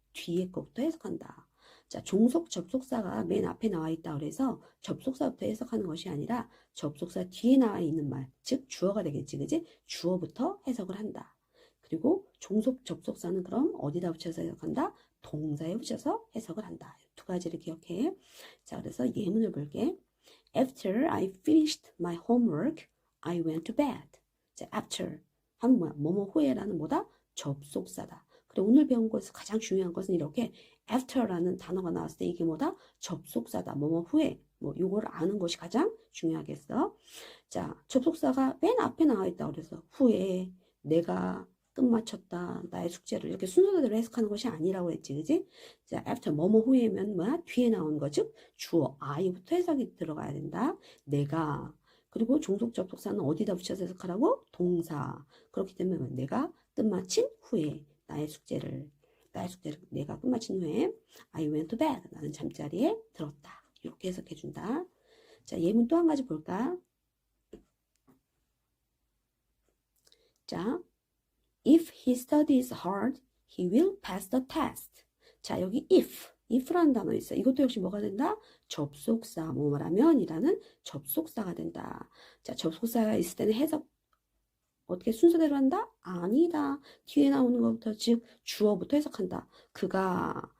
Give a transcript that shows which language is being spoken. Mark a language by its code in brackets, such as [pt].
[ko] 뒤에 거부터 해석한다. 자, 종속 접속사가 맨 앞에 나와 있다 그래서 접속사부터 해석하는 것이 아니라 접속사 뒤에 나와 있는 말, 즉 주어가 되겠지, 그지? 주어부터 해석을 한다. 그리고 종속 접속사는 그럼 어디다 붙여서 해석한다? 동사에 붙여서 해석을 한다. 2가지를 기억해. 자, 그래서 예문을 볼게. [en] After I finished my homework, I went to bed. [ko] 자, after 하면 뭐야? 뭐뭐 후에라는 뭐다? 접속사다. 그리고 오늘 배운 것에서 가장 중요한 것은 이렇게 after라는 단어가 나왔을 때 이게 뭐다? 접속사다. 뭐뭐 후에. 뭐 요거를 아는 것이 가장 중요하겠어. 자, 접속사가 맨 앞에 나와 있다 그래서 후에 내가 끝마쳤다. 나의 숙제를 이렇게 순서대로 해석하는 것이 아니라고 했지, 그지? 자, after 뭐뭐 후에면 뭐야? 뒤에 나오는 거, 즉 주어 I부터 해석이 들어가야 된다. 내가. 그리고 종속 접속사는 어디다 붙여서 해석하라고? 동사. 그렇기 때문에 내가 끝마친 후에 나의 숙제를 내가 끝마친 후에 [en] I went to bed. [ko] 나는 잠자리에 들었다. 이렇게 해석해 준다. 자, 예문 또 한 가지 볼까? [en] 자, If he studies hard, he will pass the test. [ko] 자, 여기 if라는 단어 있어. 이것도 역시 뭐가 된다? 접속사, 뭐라면이라는 접속사가 된다. 자, 접속사가 있을 때는 해석 어떻게 순서대로 한다? 아니다. 뒤에 나오는 것부터 즉 주어부터 해석한다. 그가.